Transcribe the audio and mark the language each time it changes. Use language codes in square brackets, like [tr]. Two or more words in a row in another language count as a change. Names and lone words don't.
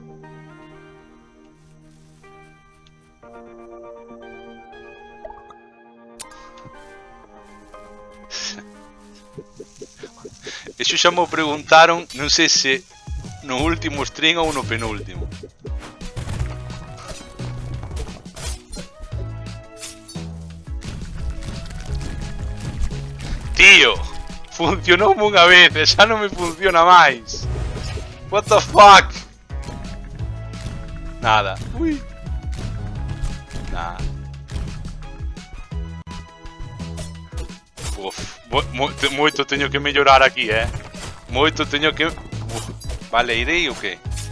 [gl] Eso xa me preguntaron, non sei se no último stream ou no penúltimo. Tío, funcionou unha vez e xa non me funciona máis. [en] What the fuck? [gl] Nada. Ui. Nada. Uf, moito teño que mellorar aquí, Moito teño que... Vale, irei ou que?